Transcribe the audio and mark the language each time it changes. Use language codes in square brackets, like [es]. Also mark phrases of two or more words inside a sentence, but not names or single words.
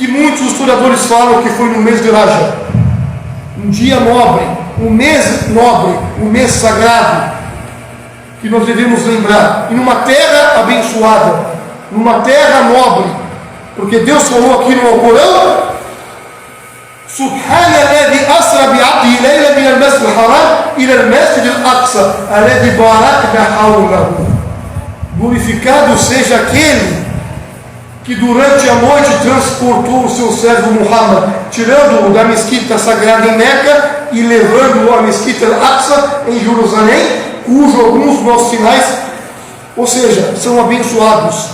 [pt] muitos historiadores falam que foi no mês de Rajab, um dia nobre, um mês nobre, um mês sagrado, que nós devemos lembrar, e numa terra abençoada, numa terra nobre, porque Deus falou aqui no Alcorão: [ar] سبحان الذي أسرى بعبده ليلا من المسجد الحرام إلى المسجد الأقصى الذي باركنا حوله. [pt] Glorificado seja aquele que durante a noite transportou o seu servo Muhammad, tirando-o da mesquita sagrada em Meca e levando-o à mesquita al-Aqsa em Jerusalém, cujo alguns nossos sinais, ou seja, são abençoados.